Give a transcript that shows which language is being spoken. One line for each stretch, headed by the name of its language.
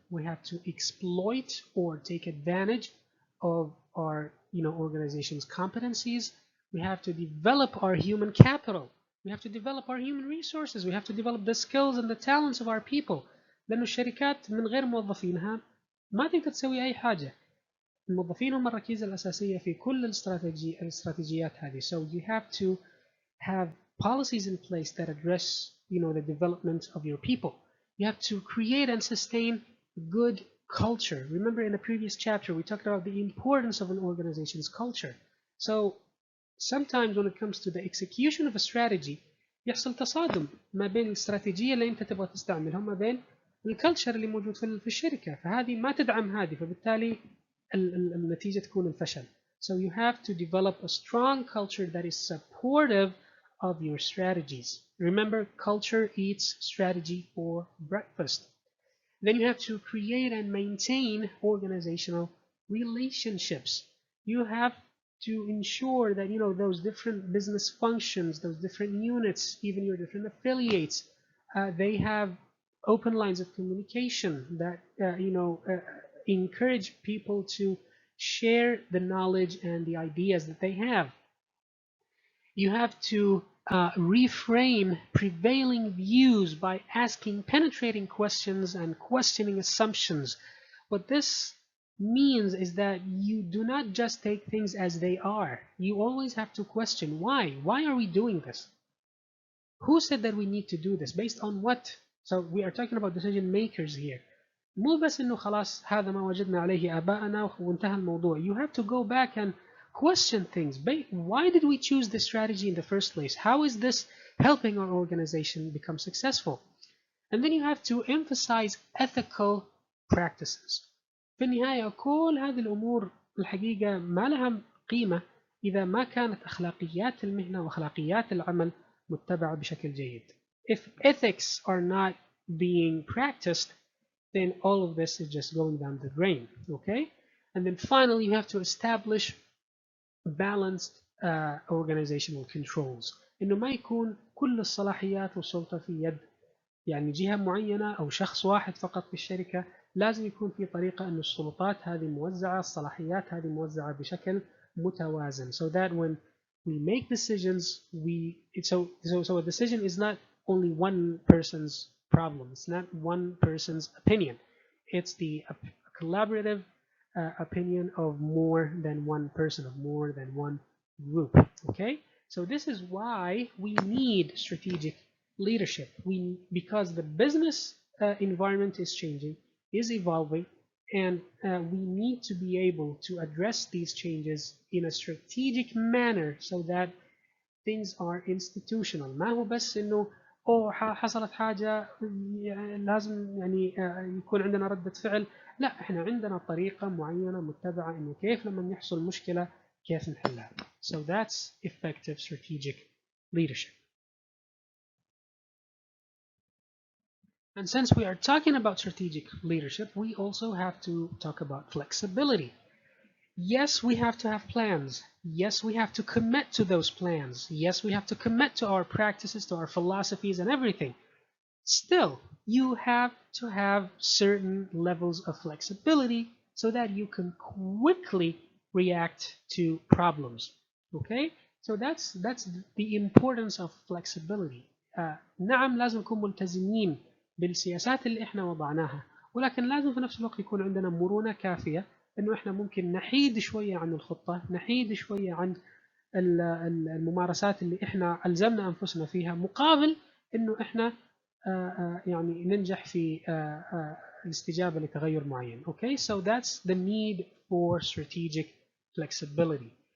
English: We have to exploit or take advantage of our organization's competencies. We have to develop our human capital. We have to develop our human resources. We have to develop the skills and the talents of our people.
Arabic: لأنه الشركات من غير موظفينها ما تقدر تسوي أي حاجة. الموظفين هم الركيزة الأساسية في كل الاستراتيجيات هذه.
English: So you have to have policies in place that address, the development of your people. You have to create and sustain good culture. Remember in the previous chapter we talked about the importance of an organization's culture. So sometimes when it comes to the execution of a strategy
Arabic: يحصل تصادم ما بين الاستراتيجية اللي انت تبغى تستعملها وما بين الكلتشر اللي موجود في الشركة، فهذه ما تدعم هذه، فبالتالي النتيجة تكون الفشل.
English: So you have to develop a strong culture that is supportive of your strategies. Remember, culture eats strategy for breakfast. Then you have to create and maintain organizational relationships. You have to ensure that those different business functions, those different units, even your different affiliates, they have open lines of communication that encourage people to share the knowledge and the ideas that they have. You have to reframe prevailing views by asking penetrating questions and questioning assumptions. What this means is that you do not just take things as they are. You always have to question why. Why are we doing this? Who said that we need to do this? Based on what? So we are talking about decision makers here.
Arabic: مو بس انه خلاص هذا ما وجدنا عليه آباءنا وانتهى الموضوع.
English: You have to go back and question things. Why did we choose this strategy in the first place? How is this helping our organization become successful? And then you have to emphasize ethical practices.
Arabic: في النهاية كل هذه الأمور الحقيقة ما لها قيمة إذا ما كانت أخلاقيات المهنة وأخلاقيات العمل متبعة بشكل جيد.
English: If ethics are not being practiced, then all of this is just going down the drain. Okay? And then finally you have to establish balanced organizational controls.
Arabic: إنه ما يكون كل الصلاحيات والسلطة في يد يعني جهة معينة أو شخص واحد فقط في الشركة. لازم يكون في طريقة أن السلطات هذه موزعة، الصلاحيات هذه موزعة بشكل متوازن.
English: So that when we make decisions, so a decision is not only one person's problem. It's not one person's opinion. It's the collaborative opinion of more than one person, of more than one group. Okay, so this is why we need strategic leadership. Because the business environment is changing, is evolving, and we need to be able to address these changes in a strategic manner so that things are institutional.
Arabic: ما هو بس انه حصلت حاجة لازم يكون عندنا ردة فعل. لا، احنا عندنا طريقة معينة متبعة انه كيف لما يحصل مشكلة كيف نحلها.
English: So that's effective strategic leadership. And since we are talking about strategic leadership, we also have to talk about flexibility. Yes, we have to have plans. Yes, we have to commit to those plans. Yes, we have to commit to our practices, to our philosophies and everything. Still, you have to have certain levels of flexibility so that you can quickly react to problems. Okay? So that's the importance of flexibility.
Arabic: نعم لازم نكون ملتزمين بالسياسات اللي احنا وضعناها، ولكن لازم في نفس الوقت يكون عندنا مرونة كافية انه احنا ممكن نحيد شوية عن الخطة، نحيد شوية عن الممارسات اللي احنا ألزمنا أنفسنا فيها، مقابل انه احنا يعني ننجح في الاستجابة لتغير معين.
English: Okay, so that's the need for strategic flexibility.